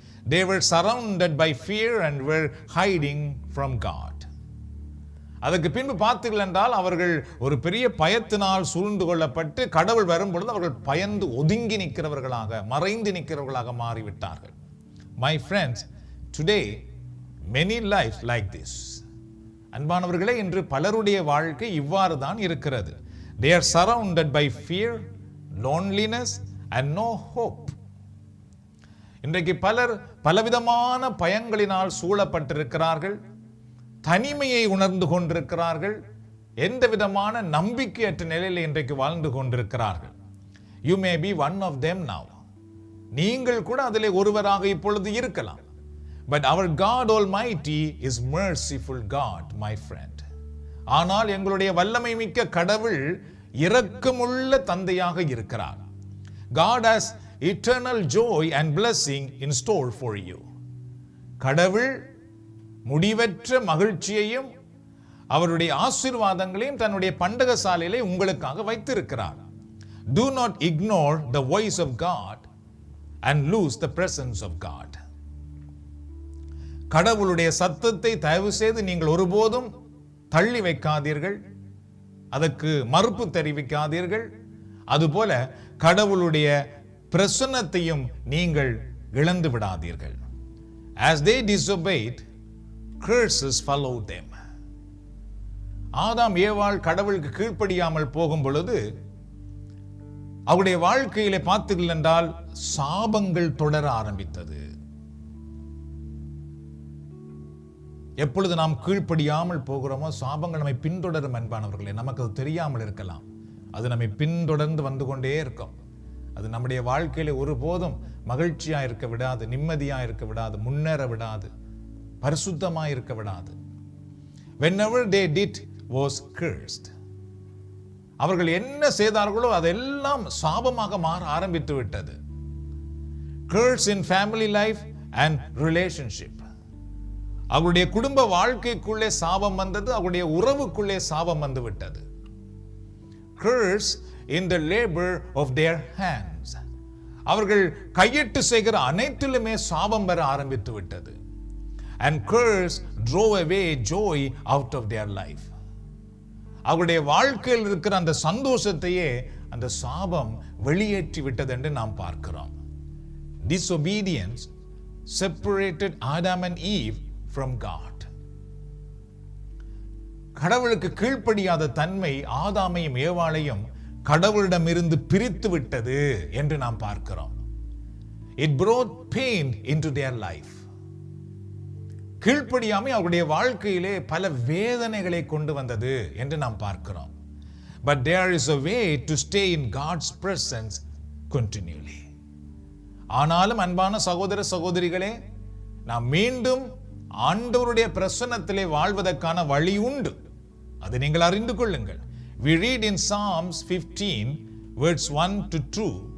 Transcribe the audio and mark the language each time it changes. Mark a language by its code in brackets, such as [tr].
[en] They were surrounded by fear and were hiding from God. [ta] அதற்கு பின்பு பார்த்தீர்கள் என்றால் அவர்கள் ஒரு பெரிய பயத்தினால் சூழ்ந்து கொள்ளப்பட்டு கடவுள் வரும் பொழுது அவர்கள் பயந்து ஒதுங்கி நிற்கிறவர்களாக, மறைந்து நிற்கிறவர்களாக மாறிவிட்டார்கள். [en] My friends, today many lives like this. [ta] அன்பானவர்களே, இன்று பலருடைய வாழ்க்கை இவ்வாறு தான் இருக்கிறது. [en] They are surrounded by fear, loneliness and no hope. [ta] இன்றைக்கு பலர் பலவிதமான பயங்களினால் சூழப்பட்டிருக்கிறார்கள். தனிமையை உணர்ந்து கொண்டிருக்கிறார்கள். எந்த விதமான நம்பிக்கையற்ற நிலையில் இன்றைக்கு வாழ்ந்து கொண்டிருக்கிறார்கள். [en] You may be one of them now. [ta] நீங்கள் கூட அதிலே ஒருவராக இப்பொழுது இருக்கலாம். [en] But our God Almighty is merciful God, my friend. [ta] ஆனால் எங்களுடைய வல்லமை மிக்க கடவுள் இரக்கமுள்ள தந்தையாக இருக்கிறார். [en] God has eternal joy and blessing in store for you. [ta] கடவுள் முடிவற்ற மகிழ்ச்சியையும் அவருடைய ஆசீர்வாதங்களையும் தன்னுடைய பண்டக சாலையிலே உங்களுக்காக வைத்திருக்கிறார். [en] Do not ignore the voice of God and lose the presence of God. [ta] கடவுளுடைய சத்தத்தை தயவு செய்து நீங்கள் ஒருபோதும் தள்ளி வைக்காதீர்கள், அதற்கு மறுப்பு தெரிவிக்காதீர்கள். அதுபோல கடவுளுடைய பிரசன்னத்தையும் நீங்கள் இழந்து விடாதீர்கள். [en] As they disobeyed, curses followed them. [ta] ஆதாம் ஏவாள் கடவுளுக்கு கீழ்ப்படியாமல் போகும் பொழுது அவருடைய வாழ்க்கையிலே பார்த்தீர்கள் என்றால் சாபங்கள் தொடர ஆரம்பித்தது. எப்பொழுது நாம் கீழ்ப்படியாமல் போகிறோமோ சாபங்கள் நம்மை பின்தொடரும். அன்பானவர்களே, நமக்கு அது தெரியாமல் இருக்கலாம், அது நம்மை பின்தொடர்ந்து வந்து கொண்டே இருக்கும். அது நம்முடைய வாழ்க்கையில ஒருபோதும் மகிழ்ச்சியா இருக்க விடாது, நிம்மதியா இருக்க விடாது, முன்னேற விடாது, பரிசுத்தமா இருக்க விடாது. [en] Whenever they did was cursed. [ta] அவர்கள் என்ன செய்தார்களோ அதெல்லாம் சாபமாக மாற ஆரம்பித்து விட்டது. [en] Curse in family life and relationship. [ta] அவருடைய குடும்ப வாழ்க்கைக்குள்ளே சாபம் வந்தது, அவருடைய உறவுக்குள்ளே சாபம் வந்து விட்டது. [en] curse in the labor of their hands. [ta] அவர்கள் கையிட்டு செய்கிற அனைத்திலுமே சாபம் வர ஆரம்பித்து விட்டது. [en] And curse drove away joy out of their life. [ta] அவருடைய வாழ்க்கையில் இருக்கிற அந்த சந்தோஷத்தையே அந்த சாபம் வெளியேற்றி விட்டது என்று நாம் பார்க்கிறோம். [en] Disobedience separated Adam and Eve from God. [ta] கடவுளுக்கு கீழ்ப்படியாத தன்மை ஆதாமையும் ஏவாளையும் கடவுளிடமிருந்து பிரித்து விட்டது என்று நாம் பார்க்கிறோம். [en] It brought pain into their life. [ta] கீழ்ப்படியாமை அவருடைய வாழ்க்கையிலே பல வேதனைகளை கொண்டு வந்தது என்று நாம் பார்க்கிறோம். [en] But there is a way to stay in God's presence continually. [ta] ஆனாலும் அன்பான சகோதர சகோதரிகளே, நாம் மீண்டும் ஆண்டவருடைய பிரசன்னத்திலே வாழ்வதற்கான வழி உண்டு. அதை நீங்கள் அறிந்து கொள்ளுங்கள். [en] We read in Psalms 15 verse 1 to 2.